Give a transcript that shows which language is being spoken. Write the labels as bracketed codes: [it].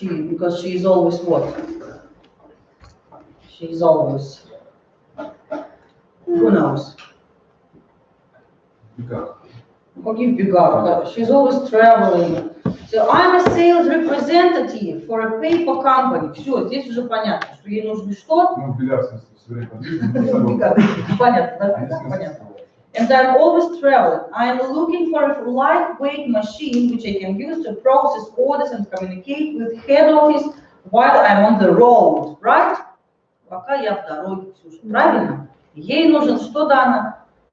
[en] Because she is always what? She is always. Who knows? Because [ru] Каких бегах? [en] She's always traveling. So I'm a sales representative for a paper company. [ru] Все, здесь уже понятно, что ей нужно что? ну, бильярд все время подвижен. Понятно, да? Понятно. [en] And I'm always traveling. I'm looking for a lightweight machine which I can use to process orders and communicate with head office while I'm on the road, right? [ru] Пока я в дороге, Ксюша. Правильно? Ей нужен что, Дана?